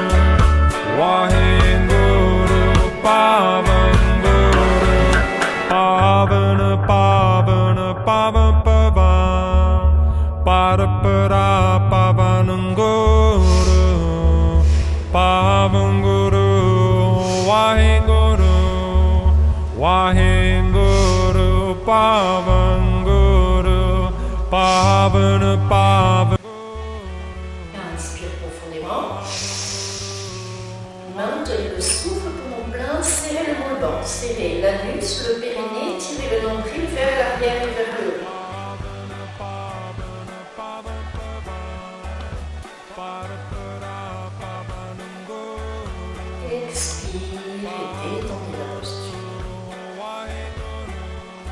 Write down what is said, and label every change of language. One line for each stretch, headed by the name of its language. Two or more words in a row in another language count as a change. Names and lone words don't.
Punjabi: ਵਾਹਿਗੁਰੂ, ਪਵਮ ਗੁਰੂ, ਪਵਨਾ ਪਵਨਾ ਪਵਮ ਪਵਮ, ਪਰਾਪਰਾ ਪਵਨਮ ਗੁਰੂ, ਪਵਮ ਗੁਰੂ, ਵਾਹਿਗੁਰੂ, ਵਾਹਿਗੁਰੂ, ਪਵਮ ਗੁਰੂ, ਪਵਨਾ ਪਵਮ.
French: Inspire profondément. Maintenez le souffle poumon plein, serrez le molban, serrez l'anus, le périnée, tirez le nombril vers l'arrière et vers le haut. Expire et détendez la posture.